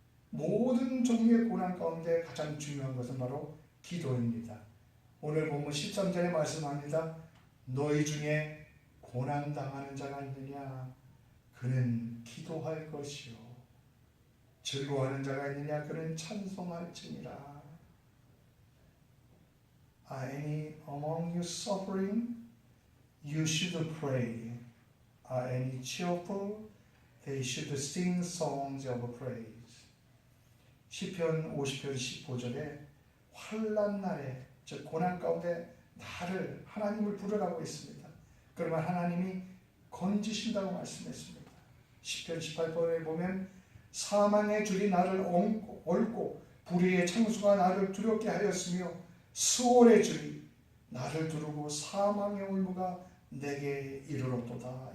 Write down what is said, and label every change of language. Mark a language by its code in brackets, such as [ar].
[ko] 모든 종류의 고난 가운데 가장 중요한 것은 바로 기도입니다. 오늘 본문 13절에 말씀합니다. 너희 중에 고난당하는 자가 있느냐? 그는 기도할 것이요. 즐거워하는 자가 있느냐? 그는 찬송할지니라. [en] Are any among you suffering? You should pray. Are any cheerful? They should sing songs of praise. [ko] 시편 50편 15절에 환난 날에, 즉 고난 가운데 나를, 하나님을 부르라고 했습니다. 그러면 하나님이 건지신다고 말씀했습니다. 시편 18편에 보면 사망의 줄이 나를 얽고 불의의 창수가 나를 두렵게 하였으며 수월의 줄이 나를 두르고 사망의 올무가 내게 이르렀도다.